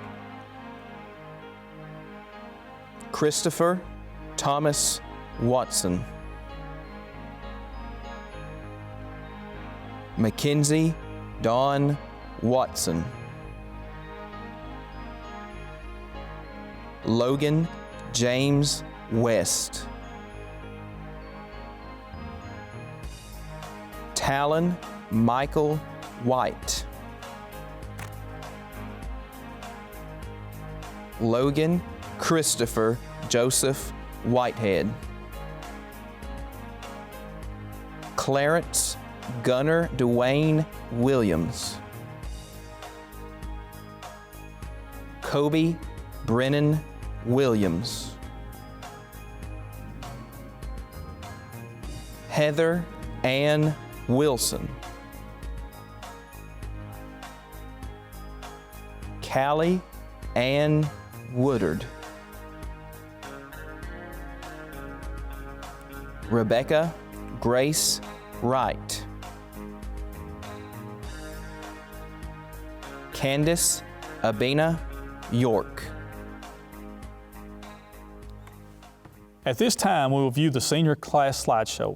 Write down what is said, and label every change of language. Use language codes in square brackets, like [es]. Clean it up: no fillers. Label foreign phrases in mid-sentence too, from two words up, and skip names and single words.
[en] Christopher Thomas Watson, Mackenzie Dawn Watson, Logan James West, Talon Michael White. Logan Christopher Joseph Whitehead. Clarence Gunnar Dwayne Williams. Kobe Brennan Williams. Heather Ann Wilson. Callie Ann Woodard. Rebecca Grace Wright. Candace Abena York. At this time, we will view the senior class slideshow.